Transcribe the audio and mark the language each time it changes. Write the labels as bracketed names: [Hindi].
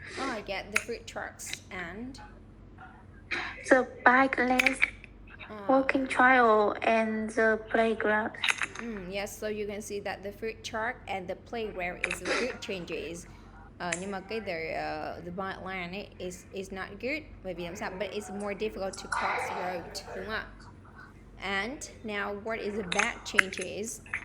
[English] Oh, I get the food trucks and the bike lanes, walking trail, and the playground. yes, so you can see that the food truck and the playground is a good changes. [Vietnamese] Nhưng mà cái the bike lane ấy [English] is not good [Vietnamese] bởi vì làm sao? [English] But it's more difficult to cross the road, [Vietnamese] đúng không ạ? [English] And now, what is the bad changes?